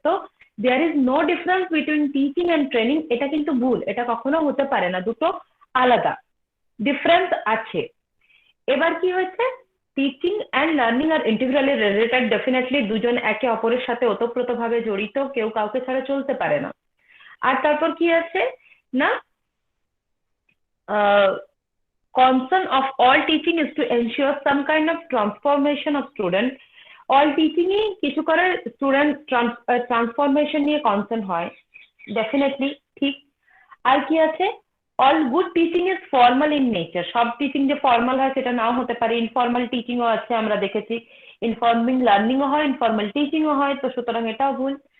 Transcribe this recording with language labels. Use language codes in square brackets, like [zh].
[bn] তো [en] there is no difference between teaching and training, [bn] এটা কিন্তু ভুল, এটা কখনো হতে পারে না, দুটো আলাদা। ডিফারেন্স আছে। এবার কি হয়েছে? [en] teaching and learning are integrally related, [bn] definitely দুজন একে অপরের সাথে ওতপ্রোতভাবে জড়িত, কেউ কাউকে ছাড়া চলতে পারে না। আর তারপর কি আছে না, [en] concern of all teaching is to ensure some kind of transformation of student. [bn] all teaching ই কিছু করে স্টুডেন্ট ট্রান্সফরমেশন নিয়ে কনসার্ন হয়, ডেফিনেটলি ঠিক। আর কি আছে? [en] All good teaching is formal in nature. [bn] সব টিচিং যে ফর্মাল হয় সেটা নাও হতে পারে, ইনফর্মাল টিচিংও আছে, আমরা দেখেছি ইনফর্মিং লার্নিংও হয়, ইনফর্মাল টিচিংও হয়। তো সুতরাং এটাও ভুল।